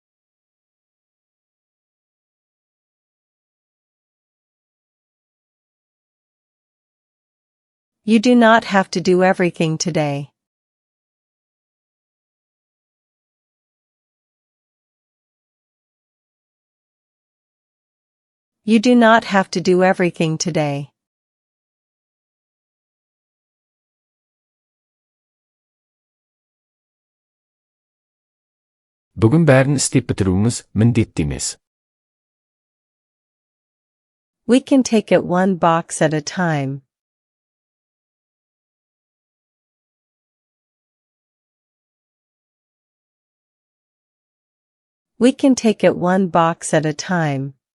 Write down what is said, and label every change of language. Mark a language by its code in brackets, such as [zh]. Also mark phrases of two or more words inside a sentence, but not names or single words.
[en] You do not have to do everything today. You do not have to do everything today. [kk] Бүгін бәрін істеп бітіруіңіз міндетті емес. [en] We can take it one box at a time. We can take it one box at a time.